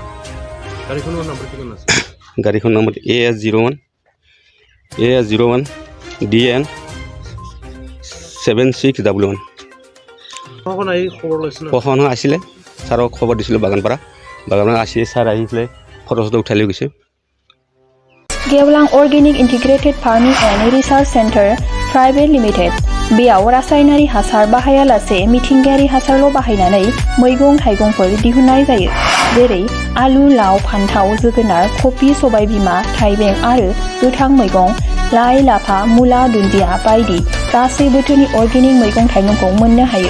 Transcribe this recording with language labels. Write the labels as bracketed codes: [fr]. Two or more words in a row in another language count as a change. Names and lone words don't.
[as] গাড়ীখনৰ নাম্বাৰ কিমান আছে? গাড়ীখনৰ নাম AS01 DN 7611। প্ৰশাসন আছিলে, ছাৰক খবৰ দিছিলোঁ বাগানপাৰা আসি ছাৰ আহি পেলাই ফটো চটো উঠাই লৈ গৈছে। [brx] गेवलां अर्गेनिक इन्टिग्रेटेड फार्मिंग एंड रिसार्च सेंटर प्राइवेट लिमिटेड बेयाव रासायनारि हासार बाहायालासे मिथिंगायारि हासारल' बाहायनानै मैगं थाइगंफोर दिहुननाय जायो। जेरै आलु, लाव, फान्थाव, जोगोनार, कफि, सबायबिमा, थाइबें आरो गोथां मैगं, लाइ, लाफा, मुला, दुन्दिया बायदि गासै बोथोरनि अर्गेनिक मैगं थाइगंखौ मोननो हायो।